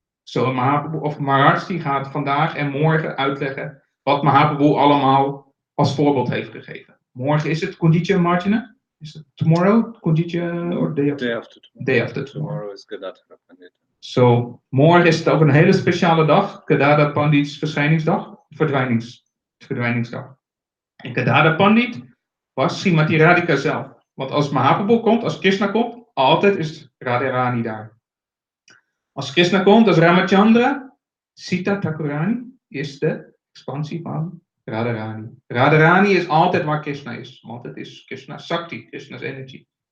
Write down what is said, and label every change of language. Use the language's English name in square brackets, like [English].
[Dutch] Zo, Mahaprabhu, of Maharaj, die gaat vandaag en morgen uitleggen wat Mahaprabhu allemaal als voorbeeld heeft gegeven. Morgen is het Kunditya Marjana. Is het [English] tomorrow? Kunditya or day after? Day after tomorrow. Tomorrow is Jagannatha Puri. [Dutch] Zo, morgen is het ook een hele speciale dag. Gadada Pandit's verschijningsdag. Verdwijningsdag. En Gadada Pandit was Srimati Radhika zelf. Want als Mahaprabhu komt, als Krishna komt, altijd is Radharani daar. Als Krishna komt, als Ramachandra, Sita Thakurani is de expansie van Radharani. Radharani is altijd waar Krishna is. Want het is Krishna Sakti, [English] Krishna's energy.